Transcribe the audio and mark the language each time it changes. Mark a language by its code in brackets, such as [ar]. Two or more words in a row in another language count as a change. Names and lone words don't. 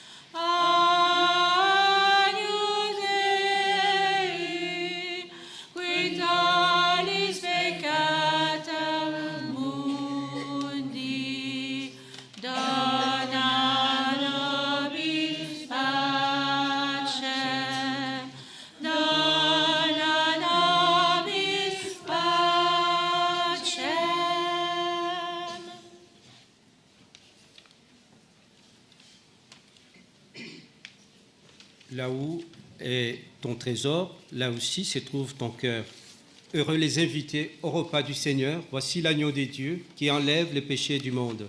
[la] Agnus Dei, quitalis peccata mundi, dona nobis pacem, dona nobis pacem. [fr] Là où est ton trésor, là aussi se trouve ton cœur. Heureux les invités au repas du Seigneur. Voici l'agneau des dieux qui enlève les péchés du monde.